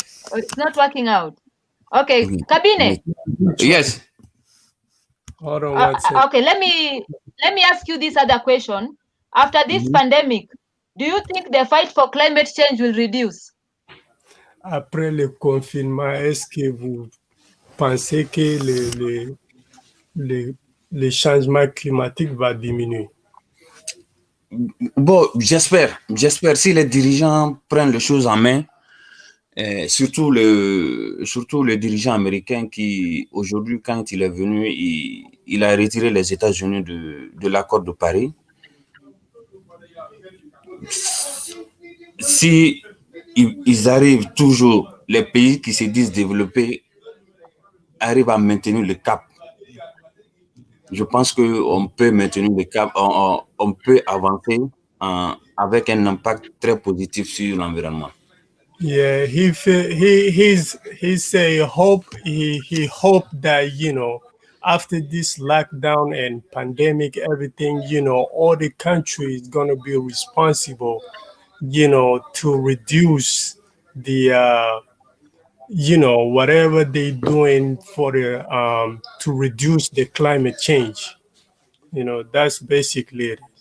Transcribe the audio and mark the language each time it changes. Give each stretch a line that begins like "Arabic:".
English: Oh, it's not working out. Okay, Cabinet. Yes. Hold on one second. Okay, let me ask you this other question. After this pandemic, do you think the fight for climate change will reduce?
French: Après le confinement, est-ce que vous pensez que le changement climatique va diminuer? Bon, j'espère si les dirigeants prennent les choses en main, surtout le dirigeant américain qui, aujourd'hui, quand il est venu, il a retiré les États-Unis de l'accord de Paris. Si ils arrivent toujours, les pays qui se disent développés arrivent à maintenir le cap, je pense qu'on peut maintenir le cap, on peut avancer avec un impact très positif sur l'environnement.
English: Yeah, he say he hope that after this lockdown and pandemic, everything, all the country is gonna be responsible, to reduce the whatever they doing for the to reduce the climate change. That's basically it.